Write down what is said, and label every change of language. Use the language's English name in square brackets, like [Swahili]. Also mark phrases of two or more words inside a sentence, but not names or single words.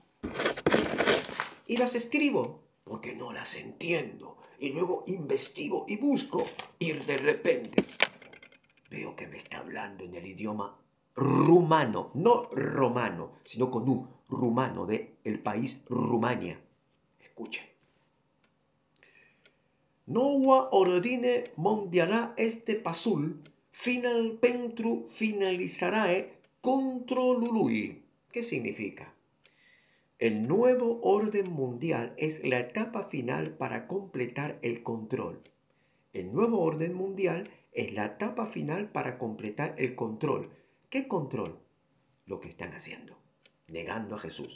[Spanish] Y las escribo porque no las entiendo. Y luego investigo y busco y de repente veo que me está hablando en el idioma rumano, no romano, sino con un rumano del país Rumania. Escuchen. [Romanian] Noua ordine mondiala este pasul final pentru finalizarae controlului. [Spanish] ¿Qué significa? El nuevo orden mundial es la etapa final para completar el control. El nuevo orden mundial es la etapa final para completar el control. ¿Qué control? Lo que están haciendo, negando a Jesús.